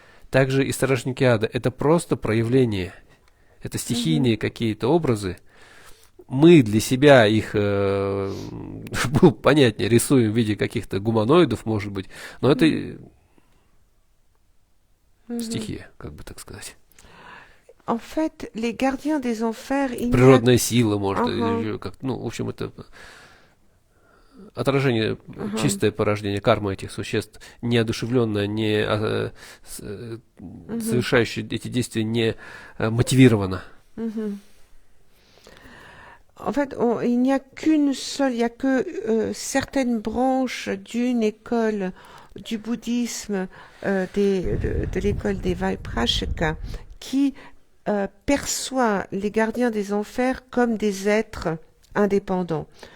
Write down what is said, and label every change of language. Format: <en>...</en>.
<ru>Также и стражники ада — это просто проявление, это стихийные какие-то образы. Мы для себя их, было понятнее, рисуем в виде каких-то гуманоидов, может быть, но это стихия, как бы так сказать.</ru> <fr>En fait, les gardiens des enfers,</fr> <ru>Природная сила, может, Ага. или как, ну, в общем, это отражение, чистое порождение кармы этих существ, неодушевленное, совершающее эти действия не мотивировано.</ru> <fr>En fait, il n'y a qu'une seule, il n'y a que certaines branches d'une école du bouddhisme, de l'école des Vaiprashika, qui perçoit les gardiens des enfers comme des êtres indépendants.</fr>